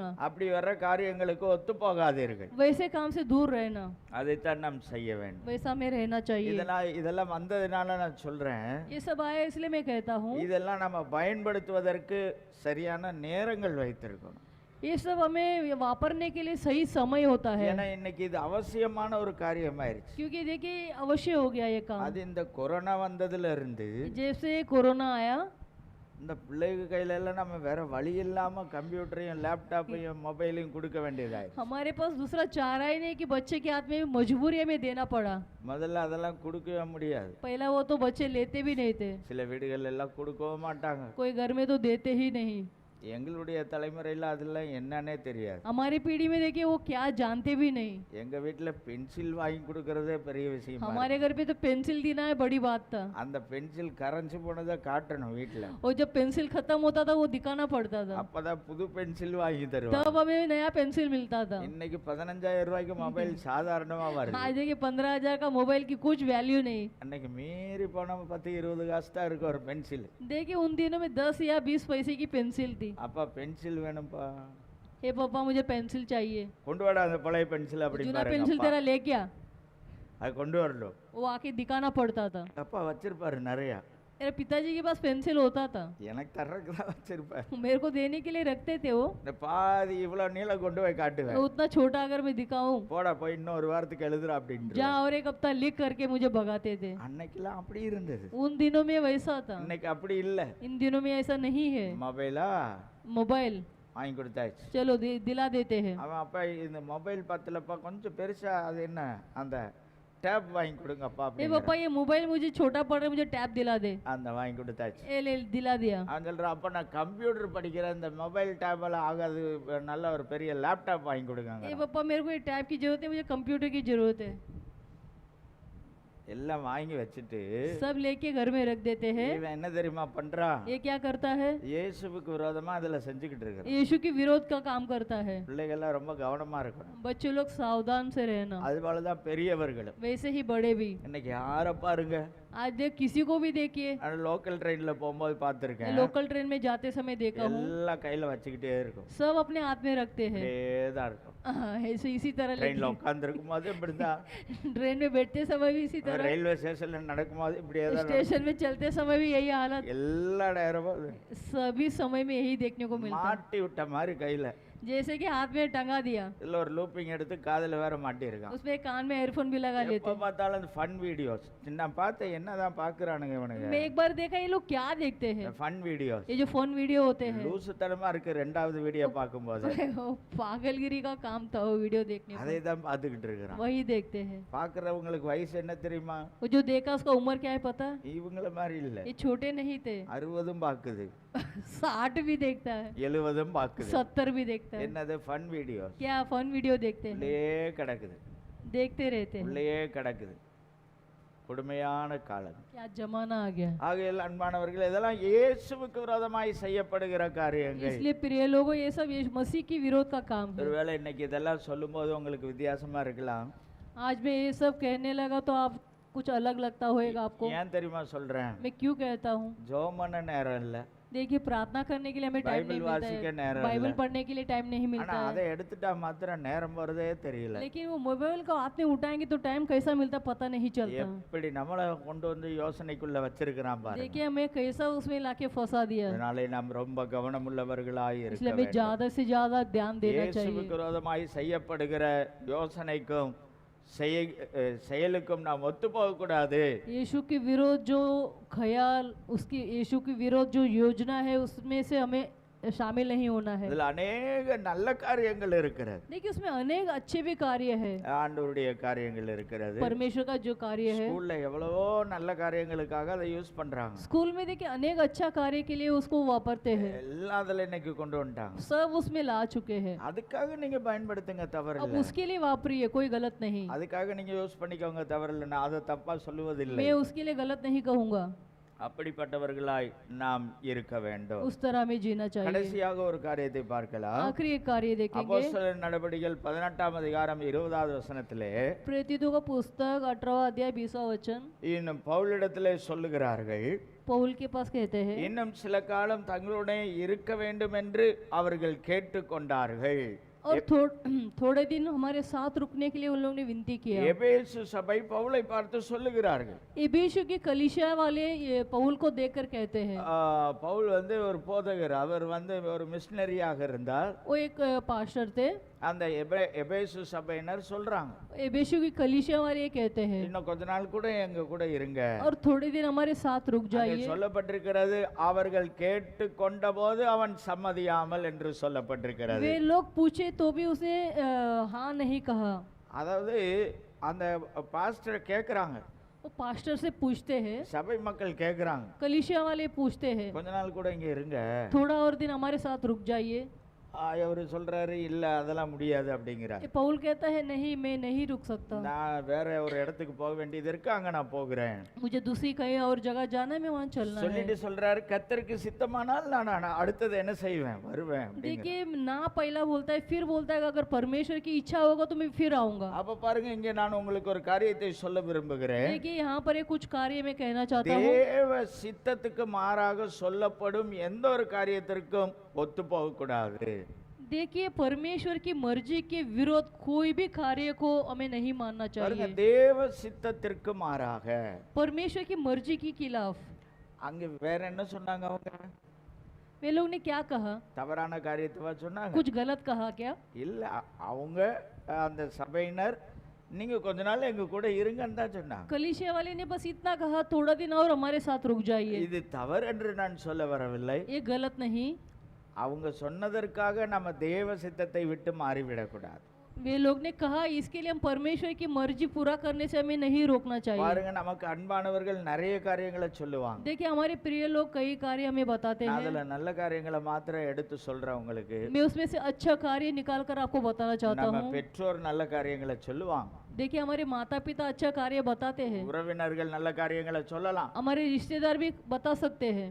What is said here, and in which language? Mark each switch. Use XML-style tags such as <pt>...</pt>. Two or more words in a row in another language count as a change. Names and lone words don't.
<ta>அப்படி வர்ற காரியங்களுக்கு ஒத்து போகாதீர்கள்.</ta> <hi>वैसे काम से दूर रहना,</hi> <ta>அதைத்தான் நாம் செய்ய வேண்டும்.</ta> <hi>वैसा में रहना चाहिए।</hi> <ta>இதெல்லாம் வந்ததுனால நான் சொல்றேன்,</ta> <hi>ये सब आया इसलिए मैं कहता हूँ</hi> <ta>இதெல்லாம் நம்ம பயன்படுத்துவதற்கு சரியான நேரங்கள் வைத்திருக்கணும்.</ta> <hi>ये सब हमें वापरने के लिए सही समय होता है,</hi> <ta>ஏன்னா இன்னைக்கு இது அவசியமான ஒரு காரியமாயிருச்சு.</ta> <hi>क्योंकि देखिए अवश्य हो गया ये काम।</hi> <ta>அது இந்த கொரோனா வந்ததுல இருந்து</ta> <hi>जैसे कोरोना आया,</hi> <ta>இந்த பிள்ளைங்க கையில எல்லாம் நம்ம வேற வழி இல்லாம கம்ப்யூட்டரையும் லேப்டாப்பையும் மொபைலையும் கொடுக்க வேண்டியதாயிடுச்சு.</ta> <hi>हमारे पास दूसरा चारा ही नहीं कि बच्चे के हाथ में मजबूरी हमें देना पड़ा।</hi> <ta>முதல்ல அதெல்லாம் கொடுக்கவே முடியாது.</ta> <hi>पहला वो तो बच्चे लेते भी नहीं थे,</hi> <ta>சில வீடுகள் எல்லாம் கொடுக்கவும் மாட்டாங்க.</ta> <hi>कोई घर में तो देते ही नहीं।</hi> <ta>எங்களுடைய தலைமுறையில் அதெல்லாம் என்னன்னே தெரியாது.</ta> <hi>हमारी पीढ़ी में देखिए वो क्या जानते भी नहीं।</hi> <ta>எங்க வீட்டில் பென்சில் வாங்கி கொடுக்கறதே பெரிய விஷயம்.</ta> <hi>हमारे घर पे तो पेंसिल देना है बड़ी बात था।</hi> <ta>அந்த பென்சில் கரைஞ்சு போனதை காட்டணும் வீட்டில்.</ta> <hi>और जब पेंसिल खत्म होता था वो दिखाना पड़ता था,</hi> <ta>அப்பதான் புது பென்சில் வாங்கி தருவாங்க.</ta> <hi>तब हमें नया पेंसिल मिलता था।</hi> <ta>இன்னைக்கு 15,000 ரூபாய்க்கு மொபைல் சாதாரணமா வருது.</ta> <hi>आज देखिए 15,000 का मोबाइल की कुछ वैल्यू नहीं।</hi> <ta>அன்னைக்கு மீறி போன 10-20 காசு தான் இருக்கு ஒரு பென்சில்.</ta> <hi>देखिए उन दिनों में 10 या 20 पैसे की पेंसिल थी।</hi> <ta>அப்பா பென்சில் வேணும்ப்பா,</ta> <hi>हे पापा मुझे पेंसिल चाहिए।</hi> <ta>கொண்டு வாடா அந்த பழைய பென்சில் அப்படி</ta> <hi>चुना</hi> <ta>பாருங்க.</ta> <hi>पेंसिल तेरा ले क्या,</hi> <ta>அது கொண்டு வரணும்.</ta> <hi>वो आके दिखाना पड़ता था।</hi> <ta>அப்பா வச்சிருப்பாரு நிறைய.</ta> <hi>मेरे पिताजी के पास पेंसिल होता था,</hi> <ta>எனக்கு தர்றதுக்கு தான் வச்சிருப்பாரு.</ta> <hi>मेरे को देने के लिए रखते थे वो।</hi> <ta>இந்த பாதி இவ்வளவு நீளம் கொண்டு போய் காட்டுவேன்.</ta> <hi>तो उतना छोटा अगर मैं दिखाऊं,</hi> <ta>போடா போய் இன்னொரு வாரத்துக்கு எழுதுற அப்படின்னு.</ta> <hi>जा और एक हफ्ता लिख करके मुझे भगाते थे।</hi> <ta>அன்னைக்கெல்லாம் அப்படி இருந்தது.</ta> <hi>उन दिनों में वैसा था,</hi> <ta>இன்னைக்கு அப்படி இல்ல.</ta> <hi>इन दिनों में ऐसा नहीं है।</hi> <ta>மொபைலா</ta> <hi>मोबाइल</hi> <ta>வாங்கி கொடுத்தாச்சு.</ta> <hi>चलो दिला देते हैं।</hi> <ta>அவன் அப்பா இந்த மொபைல் பத்தலப்பா கொஞ்சம் பெருசா அது என்ன அந்த டேப் வாங்கி கொடுங்கப்பா ए அப்படின்னு.</ta> <hi>पापा ये मोबाइल मुझे छोटा पड़ रहा है, मुझे टैब दिला दे।</hi> <ta>அந்த வாங்கி கொடுத்தாச்சு.</ta> <hi>ए ले दिला दिया।</hi> <ta>அவன் சொல்றான், அப்ப நான் கம்ப்யூட்டர் படிக்கிறேன், இந்த மொபைல் டேப் எல்லாம் ஆகாது, நல்ல ஒரு பெரிய லேப்டாப் வாங்கி கொடுங்க.</ta> <hi>ए पापा मेरे को ये टैब की जरूरत है, मुझे कंप्यूटर की जरूरत है।</hi> <ta>எல்லாம் வாங்கி வச்சுட்டு</ta> <hi>सब लेके घर में रख देते हैं।</hi> <ta>இவன் என்ன தெரியுமா பண்றான்?</ta> <hi>ये क्या करता है,</hi> <ta>இயேசுவுக்கு விரோதமா அதுல செஞ்சுக்கிட்டு இருக்கிறான்.</ta> <hi>यीशु की विरोध का काम करता है।</hi> <ta>பிள்ளைகள்லாம் ரொம்ப கவனமா இருக்கணும்.</ta> <hi>बच्चे लोग सावधान से रहना,</hi> <ta>அது போலதான் பெரியவர்களும்.</ta> <hi>वैसे ही बड़े भी।</hi> <ta>இன்னைக்கு யாரை பாருங்க,</ta> <hi>आज देख किसी को भी देखिए,</hi> <en>local train</en> <ta>போகும்போது பார்த்திருக்கேன்,</ta> <en>local train</en> <hi>में जाते समय देखा हूँ,</hi> <ta>எல்லாம் கையில வச்சுக்கிட்டே இருக்கும்.</ta> <hi>सब अपने हाथ में रखते हैं।</hi> <ta>இப்படியே தான் இருக்கும்.</ta> <hi>ऐसे इसी तरह</hi> <ta>ட்ரெயின்ல உட்கார்ந்து இருக்கும் போது இப்படிதான்,</ta> <hi>ट्रेन में बैठते समय भी इसी तरह,</hi> <en>railway station</en> <ta>நடக்கும்போது இப்படியே தான் நடக்கும்.</ta> <hi>स्टेशन में चलते समय भी यही हालत,</hi> <ta>எல்லா நேரமும்</ta> <hi>सभी समय में यही देखने को मिलता है।</hi> <ta>மாட்டி விட்ட மாதிரி கையில</ta> <hi>जैसे कि हाथ में टंगा दिया,</hi> <ta>இல்ல ஒரு லூப்பிங் எடுத்து காதுல வேற மாட்டி இருக்கான்.</ta> <hi>उसमें कान में एयरफोन भी लगा लेते</hi> <ta>எப்ப பார்த்தாலும் அந்த</ta> <en>fun videos.</en> <ta>நான் பார்த்தேன் என்னதான் பாக்குறானுங்க இவனுங்க.</ta> <hi>मैं एक बार देखा ये लोग क्या देखते हैं,</hi> <en>fun videos.</en> <hi>ये जो</hi> <en>phone video</en> <hi>होते हैं,</hi> <ta>லூசுத்தனமா இருக்கு ரெண்டாவது வீடியோ பார்க்கும்போது.</ta> <hi>वो पागलगिरी का काम था वो वीडियो देखने</hi> <ta>அதை</ta> <hi>में,</hi> <ta>தான் பார்த்துக்கிட்டு இருக்கிறான்.</ta> <hi>वही देखते हैं।</hi> <ta>பார்க்குறவங்களுக்கு வயசு என்ன தெரியுமா?</ta> <hi>वो जो देखा उसका उम्र क्या है पता,</hi> <ta>இவங்கள மாதிரி இல்ல,</ta> <hi>ये छोटे नहीं थे।</hi> <ta>60 பார்க்குது,</ta> <hi>60 भी देखता है,</hi> <ta>70 பார்க்குது.</ta> <hi>70 भी देखता है।</hi> <ta>என்னது</ta> <en>fun videos.</en> <hi>क्या</hi> <en>fun video</en> <hi>देखते हैं,</hi> <ta>உள்ளே கிடக்குது,</ta> <hi>देखते रहते हैं।</hi> <ta>உள்ளே கிடக்குது. கொடுமையான காலம்.</ta> <hi>क्या जमाना आ गया।</hi> <ta>ஆகையால் அன்பானவர்கள், இதெல்லாம் இயேசுவுக்கு விரோதமாய் செய்யப்படுகிற காரியங்கள்.</ta> <hi>इसलिए प्रिय लोगों, ये सब यीशु मसीह की विरोध का काम है।</hi> <ta>ஒருவேளை இன்னைக்கு இதெல்லாம் சொல்லும்போது உங்களுக்கு வித்தியாசமா இருக்கலாம்.</ta> <hi>आज मैं ये सब कहने लगा तो आप कुछ अलग लगता होएगा आपको।</hi> <ta>ஏன் தெரியுமா சொல்றேன்?</ta> <hi>मैं क्यों कहता हूँ,</hi> <ta>ஜெபம் பண்ண நேரம் இல்ல,</ta> <hi>देखिए प्रार्थना करने के लिए हमें टाइम नहीं बाइबल मिलता</hi> <ta>வாசிக்க</ta> <hi>है,</hi> <ta>நேரம்</ta> <hi>बाइबल</hi> <ta>இல்ல.</ta> <hi>पढ़ने के लिए टाइम नहीं</hi> <ta>ஆனா</ta> <hi>मिलता</hi> <ta>அதை</ta> <hi>है।</hi> <ta>எடுத்துட்டா மாத்திரம் நேரம் போறதே தெரியல.</ta> <hi>लेकिन वो मोबाइल को हाथ में उठाएंगे तो टाइम कैसा मिलता पता नहीं चलता।</hi> <ta>எப்படி நம்மளை கொண்டு வந்து யோசனைக்குள்ள வச்சிருக்கிறான் பாருங்க.</ta> <hi>देखिए हमें कैसा उसमें लाके फंसा दिया,</hi> <ta>அதனாலே நாம் ரொம்ப கவனமுள்ளவர்களாய் இருக்க</ta> <hi>इसलिए हमें</hi> <ta>வேண்டும்.</ta> <hi>ज्यादा से ज्यादा ध्यान देना चाहिए।</hi> <ta>இயேசுவுக்கு விரோதமாய் செய்யப்படுகிற யோசனைக்கும் செயலுக்கும் நாம் ஒத்து போக கூடாது.</ta> <hi>यीशु के विरोध जो ख्याल, उसकी यीशु की विरोध जो योजना है उसमें से हमें शामिल नहीं होना है।</hi> <ta>இதுல अनेक நல்ல காரியங்கள் இருக்கிறது.</ta> <hi>देखिए उसमें अनेक अच्छे भी कार्य है,</hi> <ta>ஆண்டவருடைய காரியங்கள் இருக்கிறது.</ta> <hi>परमेश्वर का जो कार्य है।</hi> <ta>ஸ்கூல்ல எவ்வளவோ நல்ல காரியங்களுக்காக அதை யூஸ் பண்றாங்க.</ta> <hi>स्कूल में देखिए अनेक अच्छा कार्य के लिए उसको वापरते हैं,</hi> <ta>எல்லாம் அதுல இன்னைக்கு கொண்டு வந்துட்டாங்க.</ta> <hi>सब उसमें ला चुके हैं।</hi> <ta>அதுக்காக நீங்க பயன்படுத்துங்க, தவறு</ta> <hi>अब</hi> <ta>இல்ல.</ta> <hi>उसके लिए वापरिए, कोई गलत नहीं।</hi> <ta>அதுக்காக நீங்க யூஸ் பண்ணிக்கோங்க, தவறு இல்லை. நான் அதை தப்பா சொல்லுவதில்லை.</ta> <hi>मैं उसके लिए गलत नहीं कहूँगा।</hi> <ta>அப்படிப்பட்டவர்களாய் நாம் இருக்க வேண்டும்.</ta> <hi>उस तरह हमें जीना चाहिए।</hi> <ta>கடைசியாக ஒரு காரியத்தை பார்க்கலாம்.</ta> <hi>आखिरी एक कार्य देखेंगे।</hi> <ta>அப்போஸ்தலர் நடபடிகள் 18ஆம் அதிகாரம் 20வது வசனத்திலே</ta> <hi>प्रेरितों का पुस्तक 18वां अध्याय 20वां वचन</hi> <ta>இன்னும் பவுலிடத்திலே சொல்லுகிறார்கள்,</ta> <hi>पौल के पास कहते हैं,</hi> <ta>இன்னும் சில காலம் தங்களுடைய இருக்க வேண்டும் என்று அவர்கள் கேட்டுக்கொண்டார்கள்.</ta> <hi>और थोड़े दिन हमारे साथ रुकने के लिए उन लोगों ने विनती किया।</hi> <ta>எபேசு சபை பவுலை பார்த்து சொல்லுகிறார்கள்,</ta> <hi>एबेसु की कलीसिया वाले ये पौल को देखकर कहते हैं,</hi> <ta>பவுல் ஒரு போதகர், அவர் ஒரு மிஷனரியாக இருந்தார்.</ta> <hi>वो एक पास्टर थे।</hi> <ta>அந்த எபேசு சபையினர் சொல்றாங்க,</ta> <hi>एबेसु की कलीसिया वाले ये कहते हैं,</hi> <ta>இன்னும் கொஞ்ச நாள் கூட எங்க கூட இருங்க.</ta> <hi>और थोड़े दिन हमारे साथ रुक</hi> <ta>அங்கே</ta> <hi>जाइए।</hi> <ta>சொல்லப்பட்டிருக்கிறது, அவர்கள் கேட்டு கொண்டபோது அவன் சம்மதியாமல் என்று சொல்லப்பட்டிருக்கிறது.</ta> <hi>वे लोग पूछे तो भी उसने हाँ नहीं कहा।</hi> <ta>அதாவது அந்த பாஸ்டர் கேக்குறாங்க,</ta> <hi>वो पास्टर से पूछते हैं,</hi> <ta>சபை மக்கள் கேக்குறாங்க,</ta> <hi>कलीसिया वाले पूछते हैं,</hi> <ta>கொஞ்ச நாள் கூட இங்க இருங்க.</ta> <hi>थोड़ा और दिन हमारे साथ रुक जाइए।</hi> <ta>அவரு சொல்றாரு, இல்ல அதெல்லாம் முடியாது அப்படிங்கிறார்.</ta> <hi>ये पौल कहता है, नहीं मैं नहीं रुक सकता,</hi> <ta>நான் வேற ஒரு இடத்துக்கு போக வேண்டியது இருக்கு, அங்க நான் போகிறேன்</ta> <hi>मुझे दूसरी कहीं और जगह जाना है, मैं वहाँ चलना है।</hi> <ta>சொல்லிட்டு சொல்றாரு, கர்த்தருக்கு சித்தமானால் நான் அடுத்தது என்ன செய்வேன், வருவேன் அப்படிங்கிறார்.</ta> <hi>देखिए ना पहला बोलता है, फिर बोलता है कि अगर परमेश्वर की इच्छा होगा तो मैं फिर आऊंगा।</hi> <ta>அப்ப பாருங்க, இங்க நான் உங்களுக்கு ஒரு காரியத்தை சொல்ல விரும்புகிறேன்.</ta> <hi>देखिए यहाँ पर कुछ कार्य मैं कहना चाहता हूँ।</hi> <ta>தேவ சித்தத்துக்கு மாறாக சொல்லப்படும் எந்த ஒரு காரியத்திற்கும் ஒத்து போக கூடாது.</ta> <hi>देखिए परमेश्वर की मर्जी के विरोध कोई भी कार्य को हमें नहीं मानना</hi> <ta>பாருங்க,</ta> <hi>चाहिए।</hi> <ta>தேவ சித்தத்திற்கு மாறாக</ta> <hi>परमेश्वर की मर्जी के खिलाफ</hi> <ta>அங்க வேற என்ன சொன்னாங்க? அவங்க</ta> <hi>वे लोग ने क्या कहा?</hi> <ta>தவறான காரியத்தை சொன்னாங்க?</ta> <hi>कुछ गलत कहा क्या?</hi> <ta>இல்ல, அவங்க அந்த சபையினர் நீங்க கொஞ்ச நாள் எங்க கூட இருங்கன்னு தான் சொன்னாங்க.</ta> <hi>कलीसिया वाले ने बस इतना कहा, थोड़ा दिन और हमारे साथ रुक जाइए।</hi> <ta>இது தவறு என்று நான் சொல்ல வரவில்லை.</ta> <hi>ये गलत नहीं।</hi> <ta>அவங்க சொன்னதற்காக நம்ம தேவ சித்தத்தை விட்டு மாறிவிடக்கூடாது.</ta> <hi>वे लोग ने कहा, इसके लिए हम परमेश्वर की मर्जी पूरा करने से हमें नहीं रोकना चाहिए।</hi> <ta>பாருங்க, நமக்கு அன்பானவர்கள் நிறைய காரியங்களை சொல்லுவாங்க.</ta> <hi>देखिए हमारे प्रिय लोग कई कार्य हमें बताते हैं।</hi> <ta>அதுல நல்ல காரியங்களை மாத்திரம் எடுத்து சொல்றேன் உங்களுக்கு.</ta> <hi>मैं उसमें से अच्छा कार्य निकाल कर आपको बताना चाहता</hi> <ta>நம்ம</ta> <hi>हूँ।</hi> <ta>பெற்றோர் நல்ல காரியங்களை சொல்லுவாங்க.</ta> <hi>देखिए हमारे माता पिता अच्छा कार्य बताते हैं,</hi> <ta>உறவினர்கள் நல்ல காரியங்களை சொல்லலாம்,</ta> <hi>हमारे रिश्तेदार भी बता सकते हैं,</hi>